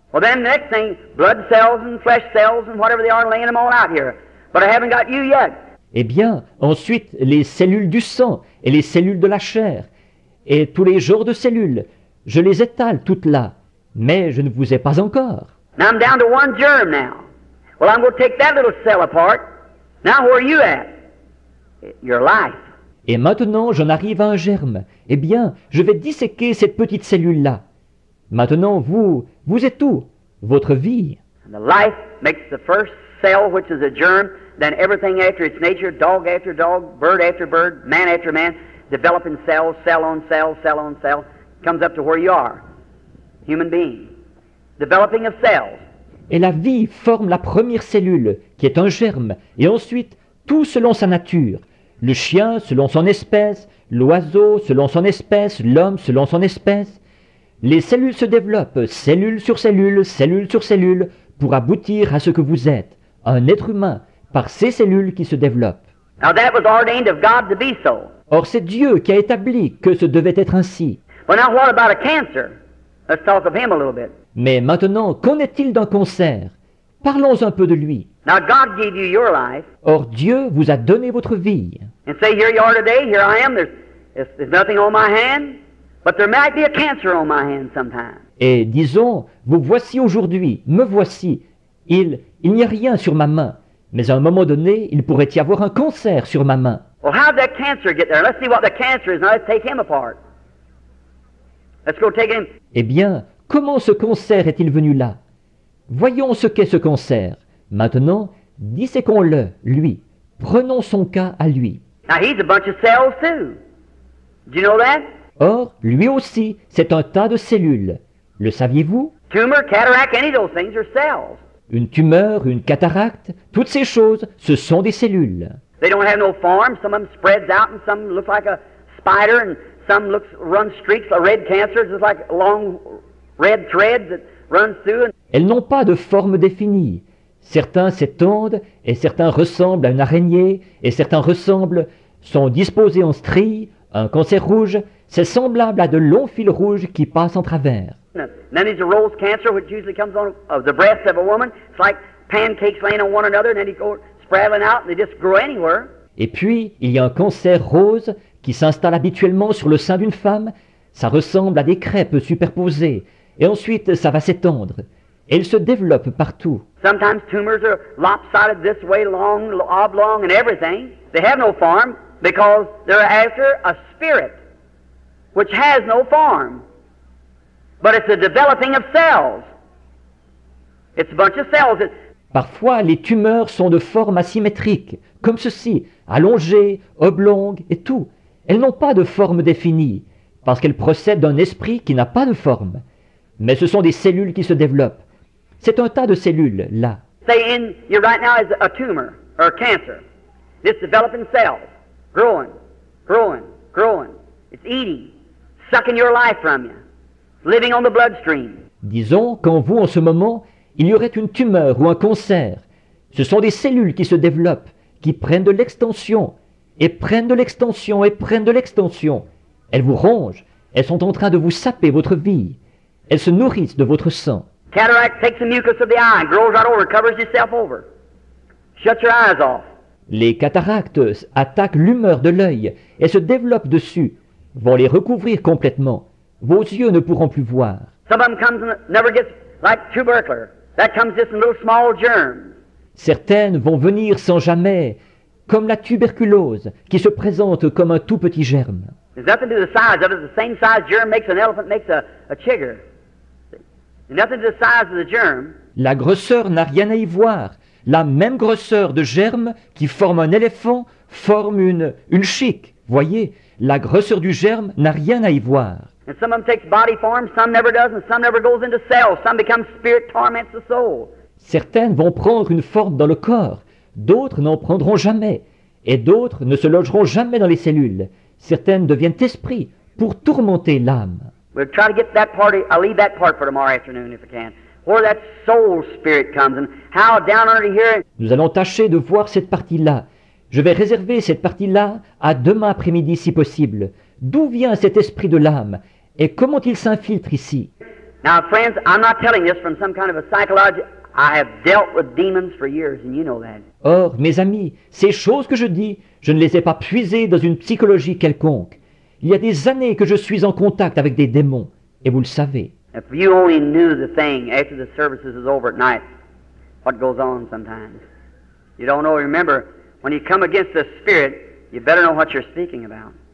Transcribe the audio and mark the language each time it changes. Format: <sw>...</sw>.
<en>Well, then the next thing, blood cells and flesh cells and whatever they are, laying them all out here. But I haven't got you yet.</en> <fr>Eh bien, ensuite, les cellules du sang et les cellules de la chair, et tous les genres de cellules, je les étale toutes là, mais je ne vous ai pas encore.</fr> <en>Now I'm down to one germ now. Well, I'm going to take that little cell apart. Now where are you at? Your life.</en> <fr>Et maintenant, j'en arrive à un germe. Eh bien, je vais disséquer cette petite cellule-là. Maintenant, vous êtes où? Votre vie.</fr> <en>And the life makes the first cell, which is a germ, then everything after its nature, dog after dog, bird after bird, man after man, developing cells, cell on cell, cell on cell, comes up to where you are, human being. Developing of cells.</en> <fr>Et la vie forme la première cellule, qui est un germe, et ensuite, tout selon sa nature. Le chien selon son espèce, l'oiseau selon son espèce, l'homme selon son espèce. Les cellules se développent, cellule sur cellule, cellule sur cellule, pour aboutir à ce que vous êtes, un être humain, par ces cellules qui se développent.</fr> <en>Now that was ordained of God to be so.</en> <fr>Or c'est Dieu qui a établi que ce devait être ainsi.</fr> <en>Well, now what about a cancer? Let's talk of him a little bit.</en> <fr>Mais maintenant, qu'en est-il d'un cancer? Parlons un peu de lui.</fr> <en>Now God gave you your life,</en> <fr>Or Dieu vous a donné votre vie.</fr> <en>and say, here you are today, here I am, there's nothing on my hand, but there might be a cancer on my hand sometime.</en> <fr>Et disons, vous voici aujourd'hui, me voici. Il n'y a rien sur ma main, mais à un moment donné, il pourrait y avoir un cancer sur ma main.</fr> <en>Well, how did that cancer get there? Let's see what the cancer is. Now let's take him apart. Let's go take him.</en> <fr>Eh bien, comment ce cancer est-il venu là? Voyons ce qu'est ce cancer. Maintenant, disséquons-le, lui. Prenons son cas à lui.</fr> <en>Now he's a bunch of cells too. Do you know that?</en> <fr>Or, lui aussi, c'est un tas de cellules. Le saviez-vous?</fr> <en>Tumor, cataract, any of those things are cells.</en> <fr>Une tumeur, une cataracte, toutes ces choses, ce sont des cellules.</fr> <en>They don't have no form. Some of them spreads out, and some look like a spider, and some run streaks of red cancer, just like long red threads that runs through.</en> <fr>Elles n'ont pas de forme définie. Certains s'étendent, et certains ressemblent à une araignée, et certains sont disposés en stries, un cancer rouge, c'est semblable à de longs fils rouges qui passent en travers.</fr> <en>And then there's a rose cancer, which usually comes on of the breast of a woman. It's like pancakes laying on one another, and then they go spraddling out, and they just grow anywhere.</en> <fr>Et puis, il y a un cancer rose qui s'installe habituellement sur le sein d'une femme. Ça ressemble à des crêpes superposées. Et ensuite, ça va s'étendre. Et il se développe partout.</fr> <en>Sometimes tumors are lopsided this way, long, oblong, and everything. They have no form because they're after a spirit which has no form. But it's a developing of cells. It's a bunch of cells.</en> <fr>Parfois, les tumeurs sont de forme asymétrique, comme ceci, allongées, oblongues et tout. Elles n'ont pas de forme définie, parce qu'elles procèdent d'un esprit qui n'a pas de forme. Mais ce sont des cellules qui se développent. C'est un tas de cellules, là.</fr> <en>Say in you right now is a tumor or a cancer. It's developing cells, growing, growing, growing. It's eating, sucking your life from you, living on the bloodstream.</en> <fr>Disons qu'en vous, en ce moment, il y aurait une tumeur ou un cancer. Ce sont des cellules qui se développent, qui prennent de l'extension, et prennent de l'extension, et prennent de l'extension. Elles vous rongent, elles sont en train de vous saper votre vie. Elles se nourrissent de votre sang.</fr> <en>Cataract takes the mucus of the eye and grows right over, covers itself over. Shuts your eyes off.</en> <fr>Les cataractes attaquent l'humeur de l'œil et se développent dessus, vont les recouvrir complètement. Vos yeux ne pourront plus voir.</fr> <en>Some of them comes and never gets like tubercular. That comes just in little small germs.</en> <fr>Certaines vont venir sans jamais, comme la tuberculose, qui se présente comme un tout petit germe.</fr> <en>There's nothing to the size of it. The same size germ makes an elephant, makes a chigger. Nothing to the size of the germ.</en> <fr>La grosseur n'a rien à y voir. La même grosseur de germe qui forme un éléphant forme une chique. Voyez, la grosseur du germe n'a rien à y voir.</fr> <en>And some of them takes body form, some never does, and some never goes into cells. Some becomes spirit, torments the soul.</en> <fr>Certaines vont prendre une forme dans le corps, d'autres n'en prendront jamais, et d'autres ne se logeront jamais dans les cellules. Certaines deviennent esprits pour tourmenter l'âme.</fr> <en>We'll try to get that part. I'll leave that part for tomorrow afternoon if I can. Where that soul spirit comes and how down under here.</en> <fr>Nous allons tâcher de voir cette partie-là. Je vais réserver cette partie-là à demain après-midi si possible. D'où vient cet esprit de l'âme et comment il s'infiltre ici?</fr> <en>Now, friends, I'm not telling this from some kind of a psychology. I have dealt with demons for years, and you know that.</en> <fr>Or, mes amis, ces choses que je dis, je ne les ai pas puisées dans une psychologie quelconque. Il y a des années que je suis en contact avec des démons, et vous le savez.</fr> <en>If you only knew the thing after the services is over at night, what goes on sometimes. You don't know. Remember, when you come against the spirit, you better know what you're speaking about.</en>